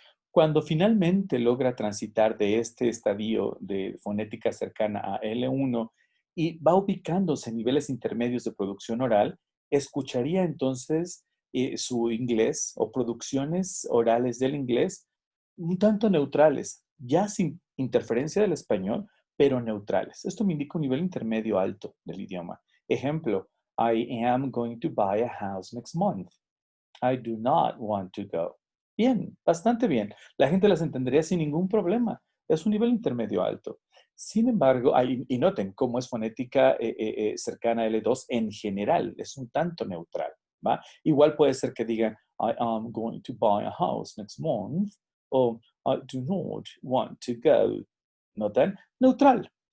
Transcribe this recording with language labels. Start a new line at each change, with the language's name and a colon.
Spanish: Cuando finalmente logra transitar de este estadio de fonética cercana a L1 y va ubicándose en niveles intermedios de producción oral, escucharía entonces su inglés o producciones orales del inglés un tanto neutrales, ya sin interferencia del español, pero neutrales. Esto me indica un nivel intermedio alto del idioma.
English: Ejemplo, I am going to buy a house next month. I do not want to go.
Spanish: Bien, bastante bien. La gente las entendería sin ningún problema. Es un nivel intermedio alto. Sin embargo, y noten cómo es fonética cercana a L2 en general, es un tanto neutral, ¿va? Igual puede ser que digan,
English: I am going to buy a house next month, o I do not want to go.
Spanish: ¿Notan? Neutral.